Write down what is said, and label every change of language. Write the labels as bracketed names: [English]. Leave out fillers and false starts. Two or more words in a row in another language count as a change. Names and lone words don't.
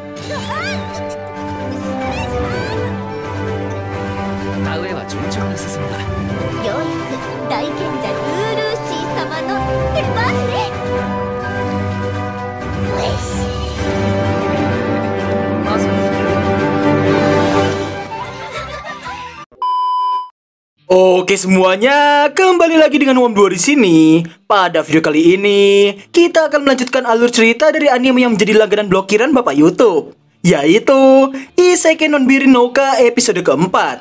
[Japanese] 田植えは順調に進んだ。ようやく大賢者ルールーシー様の出番ね。まず [Indonesian] Oke semuanya, kembali lagi dengan Wom2 di sini. Pada video kali ini, kita akan melanjutkan alur cerita dari anime yang menjadi langganan blokiran Bapak YouTube, yaitu Isekai non Birin no Uka episode keempat.